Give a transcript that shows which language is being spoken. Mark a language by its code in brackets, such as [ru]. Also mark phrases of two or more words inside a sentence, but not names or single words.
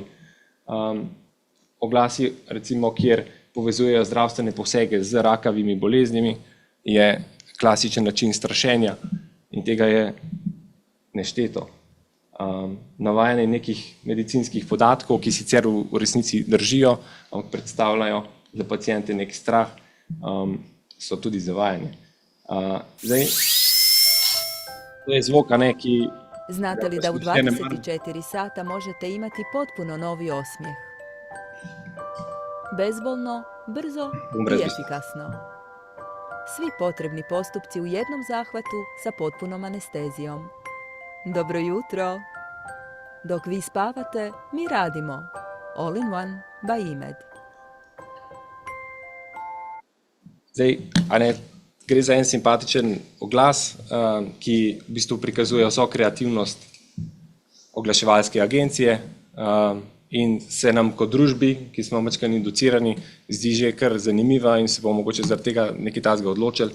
[sl] Oglasi, recimo, kjer povezujejo zdravstvene posege z rakavimi boleznimi, je klasičen način strašenja in tega je nešteto. Navajanje nekih medicinskih podatkov, ki sicer v resnici držijo, ampak predstavljajo za paciente nek strah, so tudi zavajanje. Zdaj, to je zvok, ki... [bs] Znate li da u 24 sata možete imati potpuno novi osmijeh? Bezbolno, brzo i efikasno. Svi potrebni postupci u jednom zahvatu sa potpunom anestezijom. Dobro jutro! Dok vi spavate, mi radimo. [en] All in one by IMED. [sl] Zdaj, gre za en simpatičen oglas, ki v bistvu prikazuje vso kreativnost oglaševalske agencije in se nam kot družbi, ki smo majčkeno inducirani, zdi že kar zanimiva in se bomo mogoče zaradi tega nekaj takega odločili.